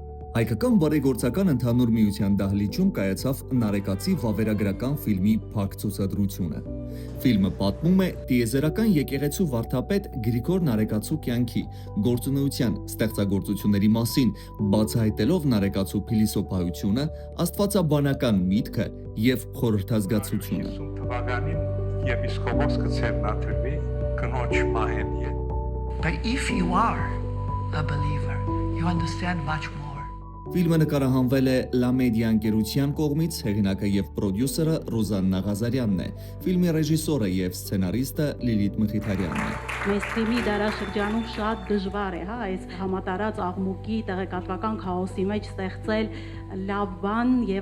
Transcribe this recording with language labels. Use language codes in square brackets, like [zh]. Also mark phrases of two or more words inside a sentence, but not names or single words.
[hy] Հայկական բարեգործական ընդհանուր միության դահլիճում կայացավ Նարեկացի վավերագրական ֆիլմի փակ ցուցադրությունը։ Ֆիլմը պատմում է տիեզերական եկեղեցու վարդապետ Գրիգոր Նարեկացու կյանքի, գործունեության, ստեղծագործությունների մասին, բացահայտելով Նարեկացու փիլիսոփայությունը, աստվածաբանական միտքը եւ խորհրդազգացությունը։ Թվականին եպիսկոպոս կցերնաթրվի կնոջ մահենի։ [en] But if you are a believer, you understand much more. [hy] Ֆիլմը նկարահանվել է Լա Մեդիա ընկերության կողմից, հեղինակը եւ պրոդյուսերը Ռոզաննա Ղազարյանն է, ֆիլմի ռեժիսորը եւ սցենարիստը Լիլիթ Մխիթարյանն է։ Մեյնսթրիմի դարաշրջանում շատ դժվար է, այս համատարած աղմուկի տեղեկատվական քաոսի մեջ ստեղծել լավ բան եւ